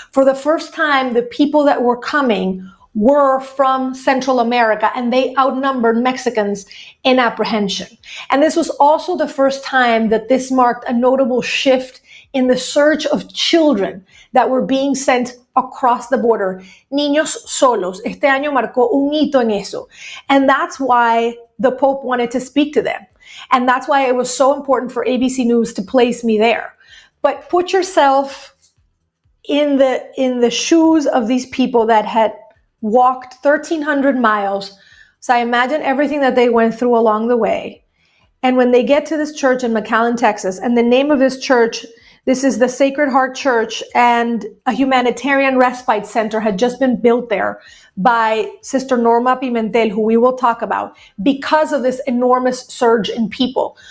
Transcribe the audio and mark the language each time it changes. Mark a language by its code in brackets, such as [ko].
[en] For the first time, the people that were coming were from Central America, and they outnumbered Mexicans in apprehension. And this was also the first time that this marked a notable shift in the surge of children that were being sent across the border. [es] Niños solos. Este año marcó un hito en eso. [en] And that's why the Pope wanted to speak to them. And that's why it was so important for ABC News to place me there. But put yourself in the shoes of these people that had walked 1,300 miles. So I imagine everything that they went through along the way. And when they get to this church in McAllen, Texas, and the name of this church, this is the Sacred Heart Church, and a humanitarian respite center had just been built there by Sister Norma Pimentel, who we will talk about, because of this enormous surge in people.